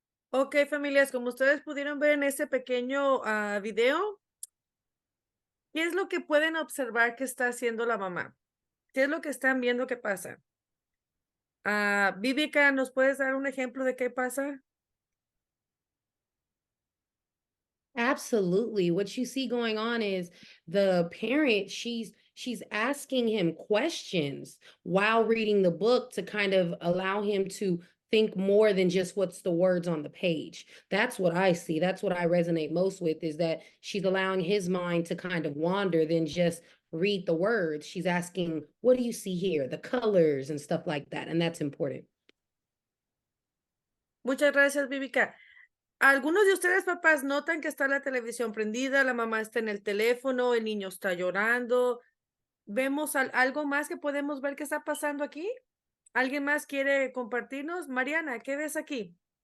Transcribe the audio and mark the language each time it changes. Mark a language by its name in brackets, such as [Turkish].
[Spanish] Ok, familias, como ustedes pudieron ver en este pequeño video, ¿qué es lo que pueden observar que está haciendo la mamá? ¿Qué es lo que están viendo que pasa? Vivica, ¿nos puedes dar un ejemplo de qué pasa? [English] Absolutely. What you see going on is the parent, she's asking him questions while reading the book to kind of allow him to think more than just what's the words on the page. That's what I see. That's what I resonate most with, is that she's allowing his mind to kind of wander than just read the words. She's asking, what do you see here? The colors and stuff like that. And that's important. [Spanish] Muchas gracias, Vivica. Algunos de ustedes, papás, notan que está la televisión prendida, la mamá está en el teléfono, el niño está llorando. ¿Vemos algo más que podemos ver que está pasando aquí? ¿Alguien más quiere compartirnos? Mariana, ¿qué ves aquí?